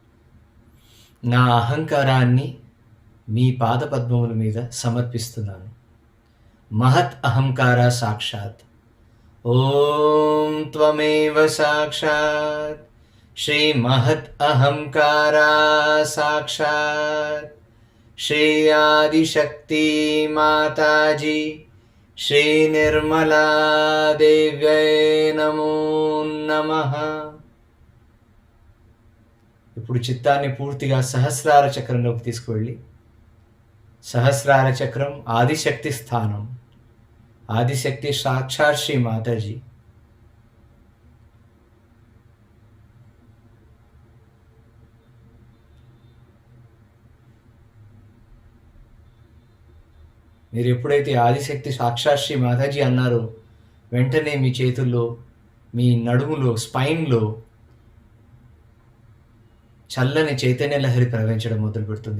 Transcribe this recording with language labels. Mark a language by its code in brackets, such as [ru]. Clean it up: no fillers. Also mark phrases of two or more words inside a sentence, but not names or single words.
[te] నా అహంకారాన్ని మీ పాదపద్మముల మీద సమర్పిస్తున్నాను. [sa] महत् अहंकारा साक्षात्। ओम त्वमेव साक्षात् श्री महत् अहंकारा साक्षात् श्री आदिशक्ति माताजी श्री निर्मला देव्यै नमो नमः। [te] ఇప్పుడు చిత్తాన్ని పూర్తిగా సహస్రార చక్రంలోకి తీసుకువెళ్ళి, సహస్రార చక్రం ఆదిశక్తి స్థానం, ఆదిశక్తి సాక్షాత్ శ్రీ మాతాజీ. మీరు ఎప్పుడైతే ఆదిశక్తి సాక్షాత్ శ్రీ మాతాజీ అన్నారో వెంటనే మీ చేతుల్లో, మీ నడుములో, స్పైన్లో చల్లని చైతన్య లహరి ప్రవహించడం మొదలు పెడుతుంది.